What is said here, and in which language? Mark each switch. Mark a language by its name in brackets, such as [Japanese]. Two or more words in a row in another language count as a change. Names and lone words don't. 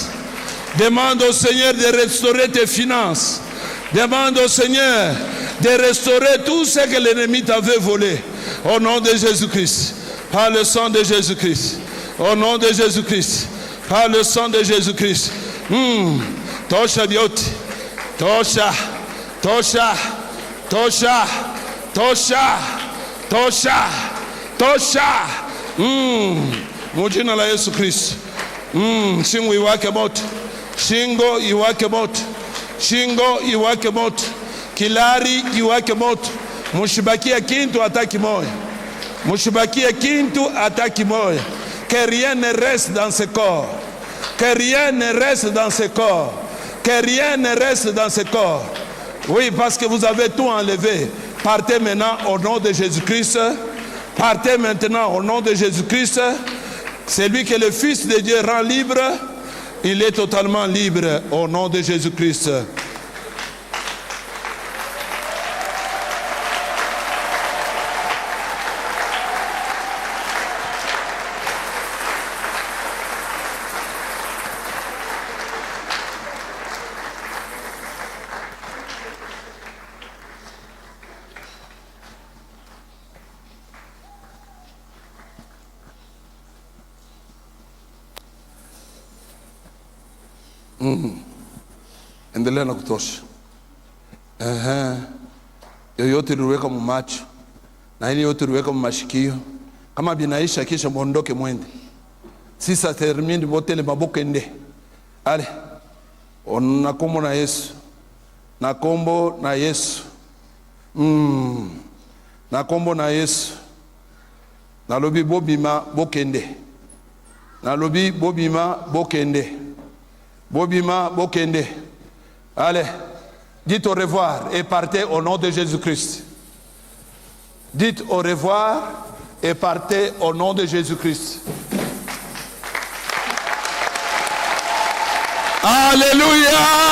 [French] Demande au Seigneur de restaurer tes finances. Demande au Seigneur de restaurer tout ce que l'ennemi t'avait volé. Au nom de Jésus-Christ. Par le sang de Jésus-Christ. Au nom de Jésus-Christ. Par le sang de Jésus-Christ. [Swahili] Tosha vyote. Tosha. Tosha. Tosha. Tosha. Tosha. Tosha. Mujina la Yesu Kristo. Shingo iwake moto. Shingo iwake moto. Shingo iwake moto. Kilari iwake moto. Mushibakie kintu hata kimoja. Mushibakie kintu hata kimoja. [French] Que rien ne reste dans ce corps. Que rien ne reste dans ce corps. Que rien ne reste dans ce corps. Oui, parce que vous avez tout enlevé. Partez maintenant au nom de Jésus-Christ. Partez maintenant au nom de Jésus-Christ. Celui que le Fils de Dieu rend libre, il est totalement libre au nom de Jésus-Christ. [Swahili] Endelea na kutosha. Yoyote uliweka mumacho na ile yote uliweka mumashikio kama binaisha kisha muondoke mwende. [French] Si ça termine [Lingala] bote le maboko ende. [French] Allez. [Lingala] On kombo na Yesu. Na kombo na Yesu. Na kombo na Yesu. Na lobi bobima bokende. Na lobi bobima bokende. Bobima bokende. [French] Allez, dites au revoir et partez au nom de Jésus-Christ. Dites au revoir et partez au nom de Jésus-Christ. Alléluia!